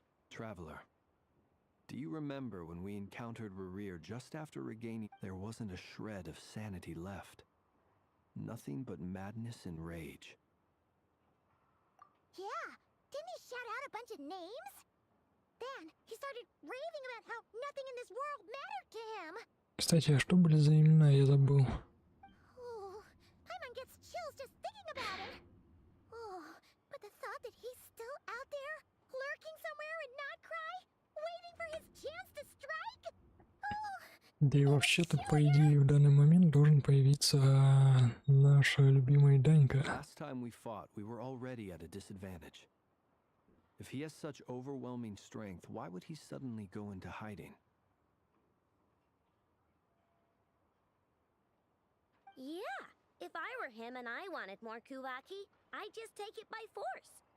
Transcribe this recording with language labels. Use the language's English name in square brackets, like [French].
[English] Traveler, do you remember when we encountered Rerir just after regaining... There wasn't a shred of sanity left. Nothing but madness and rage. Yeah, didn't he shout out a bunch of names? Then he started raving about how nothing in this world mattered to him. [Russian] Кстати, а что были за имена, я забыл. [English] Oh, Paimon gets chills just thinking about it. Oh, but the thought that he's still out there, lurking somewhere in Not Cry, waiting for his chance to strike? Oh, [Russian] Да и вообще-то, по идее, в данный момент должен появиться наша любимая Данька. [English] Last time we fought, we were already at a disadvantage. If he has such overwhelming strength, why would he suddenly go into hiding? yeah. If I were him and I wanted more Kuvaki, I'd just take it by force.